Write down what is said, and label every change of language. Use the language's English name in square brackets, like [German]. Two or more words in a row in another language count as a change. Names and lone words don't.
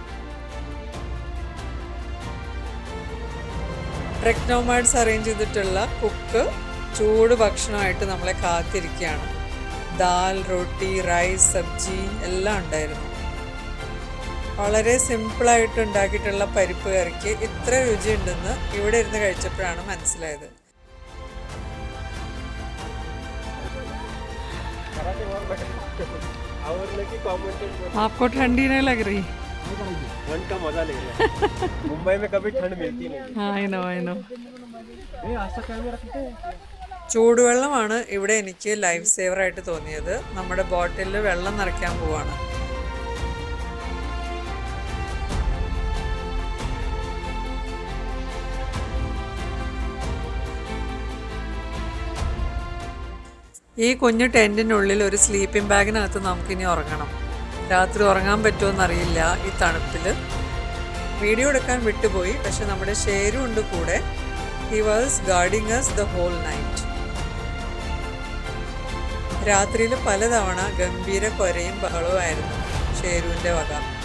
[Malayalam] ട്രെക്ക് നോമാഡ്സ് അറേഞ്ച് ചെയ്തിട്ടുള്ള കുക്ക് ചൂട് ഭക്ഷണമായിട്ട് നമ്മളെ കാത്തിരിക്കുകയാണ്. ദാൽ, റൊട്ടി, റൈസ്, സബ്ജി എല്ലാം ഉണ്ടായിരുന്നു. വളരെ സിമ്പിളായിട്ട് ഉണ്ടാക്കിയിട്ടുള്ള പരിപ്പ് കറിക്ക് ഇത്ര രുചിയുണ്ടെന്ന് ഇവിടെ ഇരുന്ന് കഴിച്ചപ്പോഴാണ് മനസ്സിലായത്. [Hindi] आपको ठंडी नहीं लग रही? ठंड का मजा ले रहे हैं। मुंबई में कभी ठंड मिलती नहीं। [English] I know. [Malayalam] ചൂടുവെള്ളമാണ് ഇവിടെ എനിക്ക് [English] life saverആയിട്ട് [Malayalam] തോന്നിയത്. നമ്മുടെ ബോട്ടിലിൽ വെള്ളം നിറയ്ക്കാൻ പോവാണ്. ഈ കുഞ്ഞു ടെൻറ്റിനുള്ളിൽ ഒരു [English] sleeping bagഇനകത്ത് [Malayalam] നമുക്കിനി ഉറങ്ങണം. രാത്രി ഉറങ്ങാൻ പറ്റുമോയെന്നറിയില്ല ഈ തണുപ്പിൽ. വീഡിയോ എടുക്കാൻ വിട്ടുപോയി, പക്ഷെ നമ്മുടെ ഷേരും ഉണ്ട് കൂടെ. [English] He was guarding us the whole night. [Malayalam] രാത്രിയിൽ പലതവണ ഗംഭീര കൊരയും ബഹളവുമായിരുന്നു ഷേരുവിൻ്റെ വക.